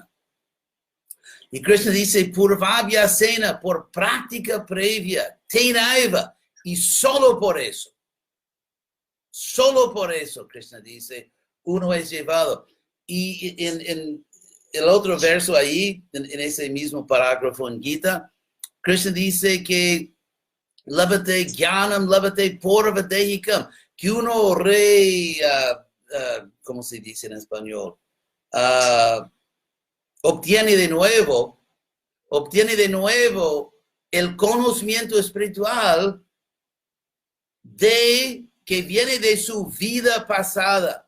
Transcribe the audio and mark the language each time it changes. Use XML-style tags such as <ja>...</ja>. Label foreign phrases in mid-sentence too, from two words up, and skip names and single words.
<es>Y Krishna dice, purvabhyasena, por práctica previa, tenaiva, y solo por eso, Krishna dice, uno es llevado. Y en el otro verso ahí, en ese mismo parágrafo en Gita, Krishna dice que</es> <sa>lavate jnanam, lavate purvadehikam,</sa> <es>que uno ¿cómo se dice en español? Obtiene de nuevo el conocimiento espiritual que viene de su vida pasada.</es>